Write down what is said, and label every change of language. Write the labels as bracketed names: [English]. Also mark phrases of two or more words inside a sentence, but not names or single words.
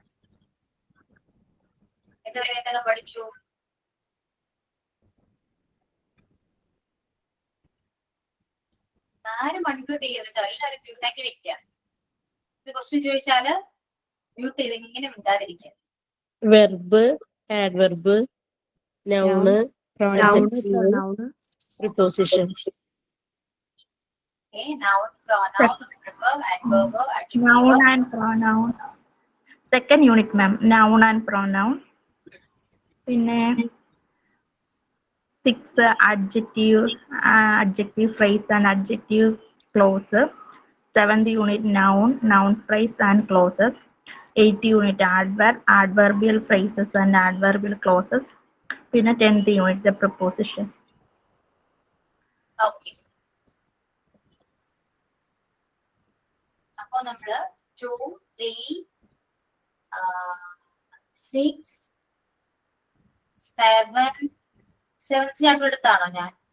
[Malayalam] ഇതുവരെ എന്തൊക്കെ പഠിച്ചു? ആരും അൺമ്യൂട്ട് ചെയ്തിട്ടോ, എല്ലാവരും മ്യൂട്ടാക്കി വെക്കുക. ഒരു ക്വസ്റ്റ്യൻ ചോദിച്ചാല് മ്യൂട്ട് ചെയ്ത് ഇങ്ങനെ മിണ്ടാതിരിക്കുക. [English] വെർബ്, adverb, noun, Noun, adjective, preposition. Okay, noun, pronoun, verb, adverb, adjective. Noun and pronoun. Second unit, ma'am. Noun and pronoun. പിന്നെ 6 adjective, adjective phrase and adjective clause. 7th unit noun, noun phrase and clauses. 8th unit adverb, adverbial phrases and adverbial clauses. പിന്നെ 10th unit the preposition. Okay. [Malayalam] അപ്പൊ നമ്മള് 2, 3, 6, 7 [English] seventh chapter [Malayalam] എടുത്താണോ ഞാൻ?